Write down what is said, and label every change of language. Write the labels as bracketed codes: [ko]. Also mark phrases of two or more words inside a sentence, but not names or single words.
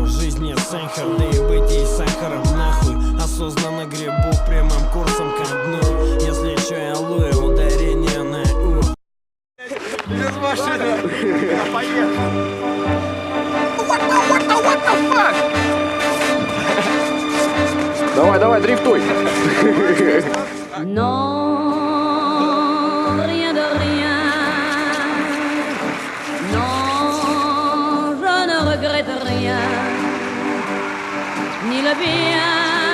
[ru] Жизнь не сахар, да и быть ей сахаром нахуй. Осознанно гребу прямым курсом ко дну. Если чё, я луя, ударение на у. Без машины. Поехал. Давай, дрифтуй. [fr] Non, rien de rien. Non, je ne regrette rien. Ni le bien.